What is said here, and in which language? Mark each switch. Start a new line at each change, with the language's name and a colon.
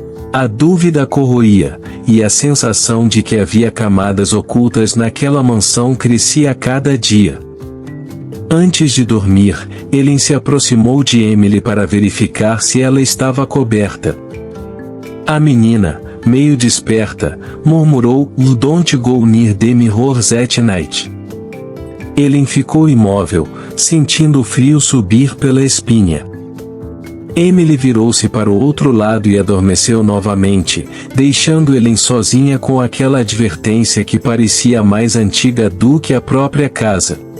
Portuguese: A dúvida corroía, e a sensação de que havia camadas ocultas naquela mansão crescia a cada dia. Antes de dormir, Ellen se aproximou de Emily para verificar se ela estava coberta. A menina, meio desperta, murmurou,
English: "You don't go near the mirrors at night."
Portuguese: Ellen ficou imóvel, sentindo o frio subir pela espinha. Emily virou-se para o outro lado e adormeceu novamente, deixando Ellen sozinha com aquela advertência que parecia mais antiga do que a própria casa.